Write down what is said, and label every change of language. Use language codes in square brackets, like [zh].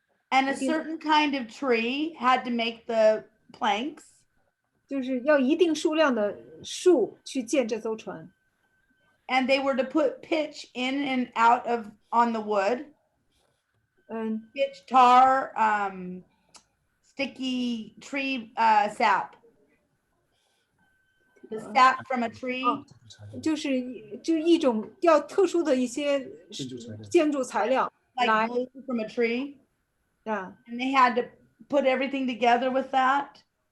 [en] And a certain kind of tree had to make the planks. [zh] 就是要一定数量的树去建这艘船。 [en] And they were to put pitch in and out of on the wood. Pitch, tar, sticky tree sap. The sap from a tree. [zh] 就是一种要特殊的一些建筑材料。 [en] like 来 glue from a tree, 啊， and they had to put everything together with that.